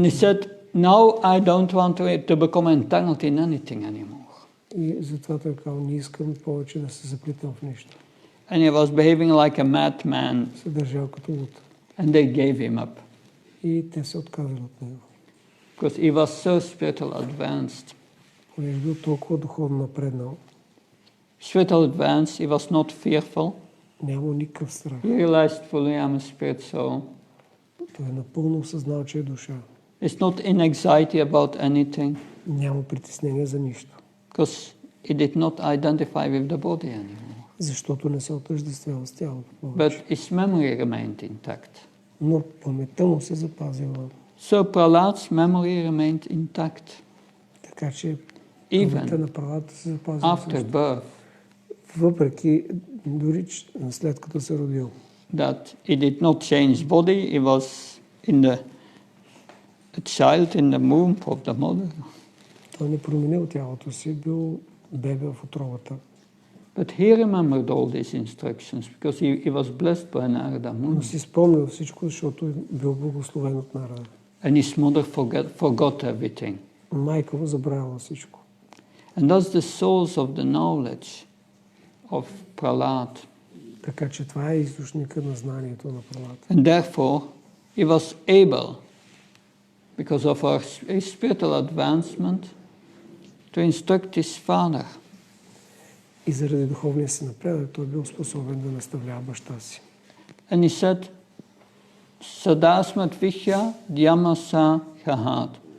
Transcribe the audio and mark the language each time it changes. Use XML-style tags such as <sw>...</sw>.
<en>And he said, now I don't want to become entangled in anything anymore.</en> <bg>И затова той казал, не искам повече да се заплитам в нищо.</bg> <en>And he was behaving like a madman.</en> <bg>Се държал като луд.</bg> <en>And they gave him up.</en> <bg>И те се отказали от него.</bg> <en>Because he was so spiritual advanced.</en> <bg>Понеже бил толкова духовно напреднал.</bg> <en>Spiritual advanced, he was not fearful.</en> <bg>Няма никакъв страх.</bg> <en>He realized fully I'm a spirit soul.</en> <bg>Той е напълно осъзнал, че е душа.</bg> <en>It's not in anxiety about anything.</en> <bg>Няма притеснение за нищо.</bg> <en>Because he did not identify with the body anymore.</en> <bg>Защото не се отъждествява с тялото повече.</bg> <en>But his memory remained intact.</en> <bg>Но паметта му се запазила.</bg> <en>So Prahlad's memory remained intact.</en> <bg>Така че паметта на Прахлада се запазила.</bg> <en>After birth.</en> <bg>Въпреки, дори след като се родил.</bg> <en>That he did not change body, he was a child in the womb of the mother.</en> <bg>Той не променил тялото си, бил бебе в утробата.</bg> <en>But he remembered all these instructions because he was blessed by Narada</en> <bg>Но</bg> <en>Muni.</en> <bg>си спомнил всичко, защото бил благословен от Нарада.</bg> <en>And his mother forgot everything.</en> <bg>Майка му забравила всичко.</bg> <en>And that's the source of the knowledge of Prahlad.</en> <bg>Така че това е източника на знанието на Прахлада.</bg> <en>And therefore, he was able, because of his spiritual advancement, to instruct his father.</en> <bg>И заради духовния си напредък той бил способен да наставлява баща си.</bg> <en>And he said,</en> <sa>Sadasmat Vishya Dhyamasa Khahat.</sa>